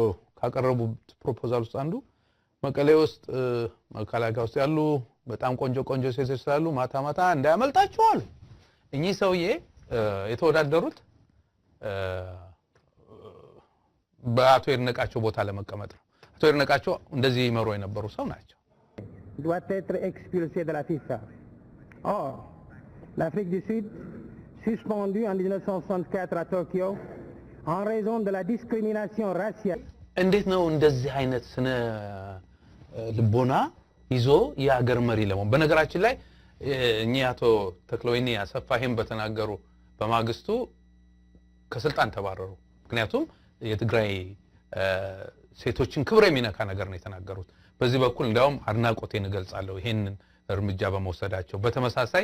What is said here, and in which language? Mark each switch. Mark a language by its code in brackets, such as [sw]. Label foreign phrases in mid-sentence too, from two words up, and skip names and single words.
[am] ካቀረቡት ፕሮፖዛል ውስጥ አንዱ መቀሌ ውስጥ መከላከያ ውስጥ ያሉ በጣም ቆንጆ ቆንጆ ሴቶች ስላሉ ማታ ማታ እንዳያመልጣቸው አሉ። እኚህ ሰውዬ የተወዳደሩት በአቶ ይድነቃቸው ቦታ ለመቀመጥ ነው። አቶ ይድነቃቸው እንደዚህ ይመሩ የነበሩ ሰው ናቸው። [fr] doit être expulsé de la FIFA. Or, l'Afrique du Sud, suspendue en 1964 à Tokyo, en raison de la discrimination raciale. [am] እንዴት ነው እንደዚህ አይነት ስነ ልቦና ይዞ የሀገር መሪ ለመሆን? በነገራችን ላይ እኛ አቶ ተክለወይኒ አሰፋሄም በተናገሩ በማግስቱ ከስልጣን ተባረሩ። ምክንያቱም የትግራይ ሴቶችን ክብር የሚነካ ነገር ነው የተናገሩት። በዚህ በኩል እንዳውም አድናቆቴን እገልጻለሁ ይሄንን እርምጃ በመውሰዳቸው። በተመሳሳይ